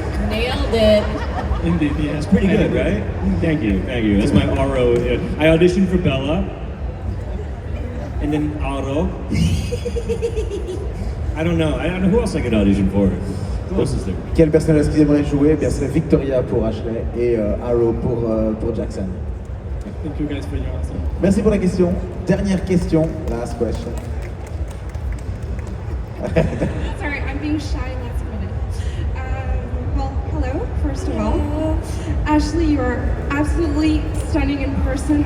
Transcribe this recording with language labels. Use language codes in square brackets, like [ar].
[en] Nailed it. Indeed, yeah. It's pretty good, right? Thank you. That's my Aro. I auditioned for Bella. And then Aro. I don't know who else I could audition for. Who else is there? [fr] Quel personnage qu'ils aimeraient jouer? Eh bien, c'est Victoria pour Ashley et Arrow pour Jackson. [en] Thank you guys for your answer. [fr] Merci pour la question. Dernière question. [en] Last question. Sorry, I'm being shy last minute. Well, hello, first of all. Ashley, you are absolutely stunning in person.